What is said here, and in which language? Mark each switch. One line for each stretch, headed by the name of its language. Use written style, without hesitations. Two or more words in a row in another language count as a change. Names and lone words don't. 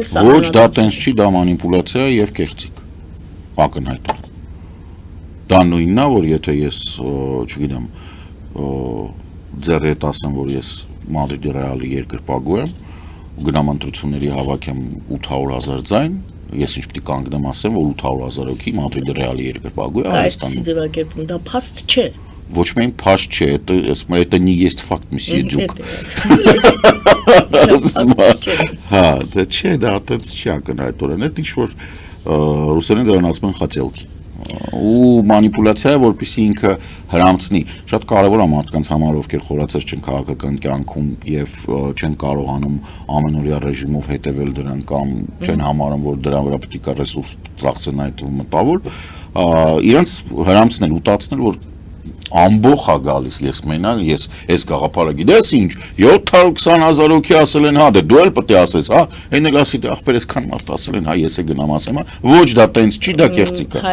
Armenian: ոչ դա տենց չի դա մանիպուլյացիա եւ կեղծիք ակնհայտ դա նույնն է որ եթե ես չգիտեմ ձեր հետ ասեմ որ ես Մադրիդի Ռեալի երկրպագու եմ ու գնամ ընտրությունների հավաքեմ 800,000 ձայն ես ինչ պիտի կանգնեմ ասեմ որ 800,000 հոգի Մադրիդի Ռեալի երկրպագու է Հայաստանում դա ձևակերպում դա փաստ չէ ոչ միայն փաստ չէ
Russian: это не есть факт месье
Armenian: Ջուկ հա դա չէ դա չի ակնհայտորեն այդ ինչ որ ռուսերեն դրան ասում են խացելքի ու մանիպուլյացիա է որպեսզի ինքը հրամցնի շատ կարևոր է մարդկանց համար ովքեր խորացած չեն քաղաքական կյանքում եւ չեն կարողանում ամենօրյա ռեժիմով հետևել դրան կամ չեն համարում որ դրա վրա պետք է ռեսուրս ծախսեն այդ մտավոր իրանց հրամցնել ուտացնել որ ամբողջ է գալիս ես մենակ ես այս գաղափարը գիտես ինչ 720,000 հոգի ասել են հա դու էլ պետք է ասես հա այն էլ ասի ախպեր այսքան մարդ ասել են հա ես է գնամ ասեմ հա ոչ դա տենց չի դա կեղծիք է